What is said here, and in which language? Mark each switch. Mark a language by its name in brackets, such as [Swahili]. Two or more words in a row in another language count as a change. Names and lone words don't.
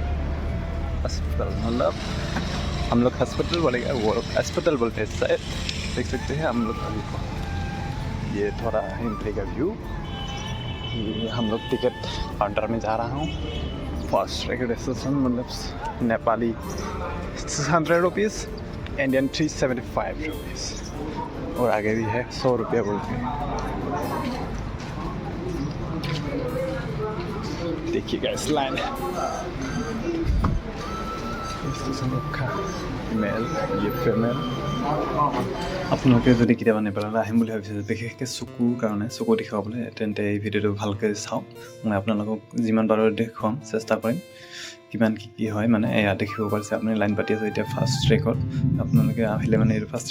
[Hindi] मतलब हम लोग हॉस्पिटल बोलेगा वो अस्पताल बोलते हैं शायद देख सकते हैं हम लोग अभी ये थोड़ा एंट्री का व्यू ये हम लोग [English] ticket counter [Hindi] में जा रहा हूँ [English] fast registration [Hindi] मतलब नेपाली 600 रुपीज़ इंडियन 375 रुपीज़ और आगे भी है 100 रुपया बोल के देखिएगा इस लाइन मेल ये फीमेल [Assamese] আপোনালোকে যদি কেতিয়াবা নেপাললৈ আহিম বুলি ভাবিছে বিশেষকৈ চকুৰ কাৰণে চকু দেখুৱাবলৈ তেন্তে এই ভিডিঅ'টো ভালকৈ চাওক মই আপোনালোকক যিমান পাৰোঁ দেখুৱাম চেষ্টা কৰিম কিমান কি হয় মানে এয়া দেখিব পাৰিছে আপুনি লাইন পাতি আছে এতিয়া [English] first trackত [Assamese] আপোনালোকে আহিলে মানে এই ফাৰ্ষ্ট